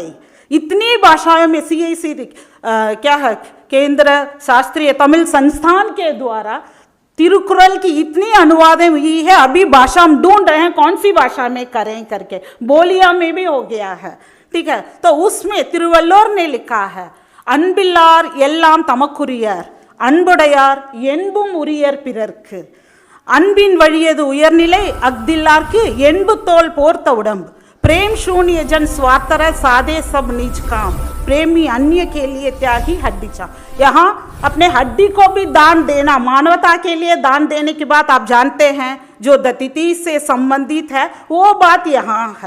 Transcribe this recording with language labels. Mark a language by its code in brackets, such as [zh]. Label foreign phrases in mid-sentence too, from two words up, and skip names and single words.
[hi] इतनी भाषाओं में CIC क्या है, केंद्र शास्त्रीय तमिल संस्थान के द्वारा तिरुकुरल की इतनी अनुवादें हुई है। अभी भाषा हम ढूंढ रहे हैं कौन सी भाषा में करें करके, बोलिया में भी हो गया है, ठीक है। तो उसमें तिरुवल्लोर ने लिखा है, [ta] அன்பில்லார் எல்லாம் தமக்குரியர், அன்புடையார் என்பும் உரியர் பிறர்க்கு, அன்பின் வழியது உயர்நிலை, அக்தில்லார்க்கு என்பு தோல் போர்த்த உடம்பு, [hi] प्रेम शून्य जन स्वार्थ साधे सब निज काम, प्रेमी अन्य के लिए त्यागी हड्डी चा। यहाँ अपने हड्डी को भी दान देना, मानवता के लिए दान देने की बात आप जानते हैं, जो दतिथि से संबंधित है, वो बात यहाँ है।